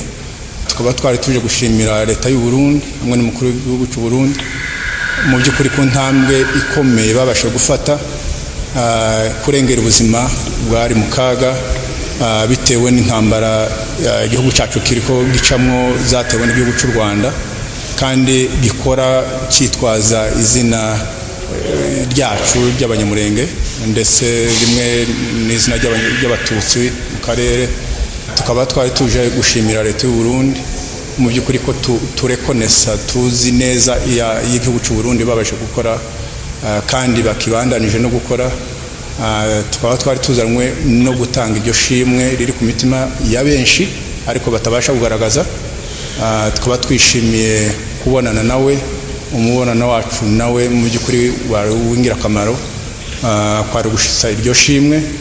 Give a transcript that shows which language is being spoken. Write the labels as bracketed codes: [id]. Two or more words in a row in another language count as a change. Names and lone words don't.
[rw] Tukaba twari tuje gushimira leta y'u Burundi hamwe n'umukuru w'igihugu cy'u Burundi mu by'ukuri ku ntambwe ikomeye babashe gufata kurengera ubuzima bwari mu kaga bitewe n'intambara igihugu cyacu kiriko gicamwo zatewe n'igihugu cy'u Rwanda, kandi gikora cyitwaza izina ryacu ry'abanyamurenge ndetse rimwe n'izina ry'abatutsi mu karere. Tukaba twari tuje gushimira leta y'u Burundi mu by'ukuri ko turekonesa tuzi neza y'igihugu cy'u Burundi babashe gukora kandi bakibandanije no gukora. Tukaba twari tuzanwe no gutanga iryo shimwe riri ku mitima ya benshi ariko batabasha kugaragaza. Tukaba twishimiye kubonana nawe, umubonano wacu nawe mu by'ukuri w'ingirakamaro, kwari gushitsa iryo shimwe.